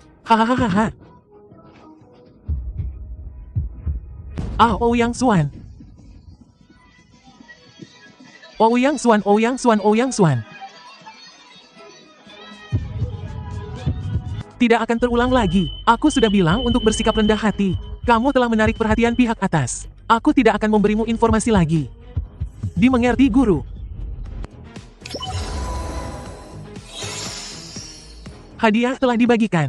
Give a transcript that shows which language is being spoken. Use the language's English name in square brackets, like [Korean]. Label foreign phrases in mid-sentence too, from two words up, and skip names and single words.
[Indonesian] Hahaha. Ouyang Xuan. Ouyang Xuan, Ouyang Xuan, Ouyang Xuan. Tidak akan terulang lagi. Aku sudah bilang untuk bersikap rendah hati. Kamu telah menarik perhatian pihak atas. Aku tidak akan memberimu informasi lagi. Dimengerti, guru. Hadiah telah dibagikan.